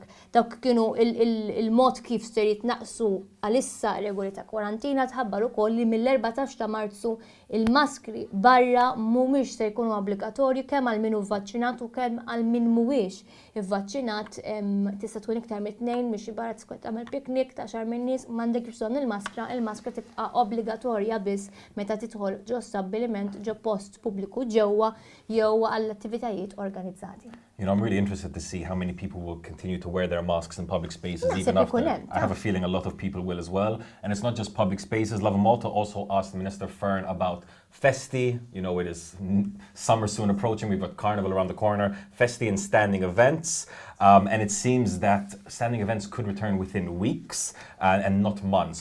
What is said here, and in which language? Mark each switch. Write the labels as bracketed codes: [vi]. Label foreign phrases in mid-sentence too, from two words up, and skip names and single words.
[mt] Dawk kienu il-mod kif ser jitnaqsu għalissa regoli ta' kwarantina tħabbar ukoll li mill-14 ta' Marzu il-maskri barra mhumiex se jkunu obbligatorji kemm għal min hu vvaċċinat u kemm għal min mhuwiex ivvaċċinat tista' tkun iktar mit-tnejn biex barra tkun tagħmel piknik ta' xar min nies m'għandek bżonn il-maskra tibqa' obbligatorja biss meta tidħol ġo stabbiliment ġo post pubbliku ġewwa jew għall attivitajiet organizzati. [en] You know, I'm really interested to see how many people will continue to wear their masks in public spaces even after. I have a feeling a lot of people will as well. And it's not just public spaces. Lovin Malta also asked Minister Fern about Festi. You know, it is summer soon approaching. We've got Carnival around the corner. Festi and standing events. And it seems that standing events could return within weeks and not months.